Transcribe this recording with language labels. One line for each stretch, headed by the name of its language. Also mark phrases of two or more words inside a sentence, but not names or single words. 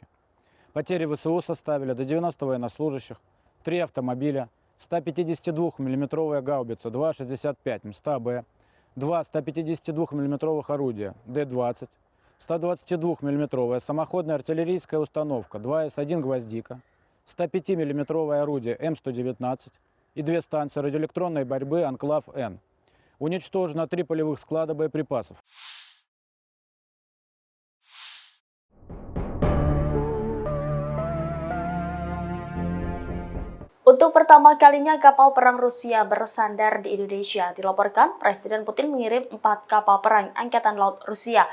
Russian: Потери ВСУ составили до 90 военнослужащих, 3 автомобиля, 152 миллиметровая гаубица 2,65 МСТБ, 2 152 миллиметровых орудия Д-20, 122 миллиметровая самоходная артиллерийская установка 2С1 «Гвоздика», 105 миллиметровое орудие М119 и 2 станции радиоэлектронной борьбы «Анклав-Н». Уничтожено 3 полевых склада боеприпасов.
Indonesian: Untuk pertama kalinya kapal perang Rusia bersandar di Indonesia. Dilaporkan, Presiden Putin mengirim 4 kapal perang Angkatan Laut Rusia.